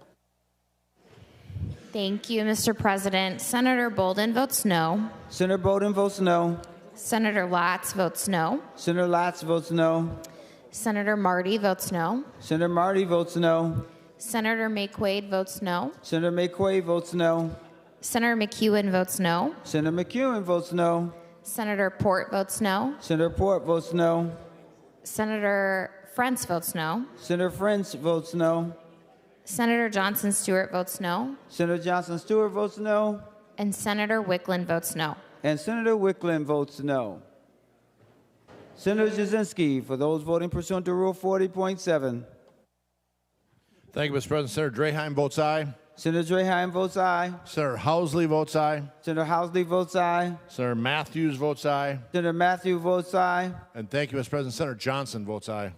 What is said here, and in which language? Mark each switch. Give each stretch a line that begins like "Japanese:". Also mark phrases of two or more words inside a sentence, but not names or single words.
English: Thank you, Mr. President. Senator Bolden votes no. Senator Bolden votes no. Senator Latz votes no. Senator Latz votes no. Senator Marty votes no. Senator Marty votes no. Senator McQuaid votes no. Senator McQuaid votes no. Senator McEwen votes no. Senator McEwen votes no. Senator Port votes no. Senator Port votes no. Senator Frentz votes no. Senator Frentz votes no. Senator Johnson Stewart votes no. Senator Johnson Stewart votes no. And Senator Wickland votes no. And Senator Wickland votes no. Senator Jasinski, for those voting pursuant to Rule 40.7. Thank you, Mr. President. Senator Draheim votes aye. Senator Draheim votes aye. Senator Housley votes aye. Senator Housley votes aye. Senator Matthews votes aye. Senator Matthews votes aye. And thank you, Mr. President. Senator Johnson votes aye.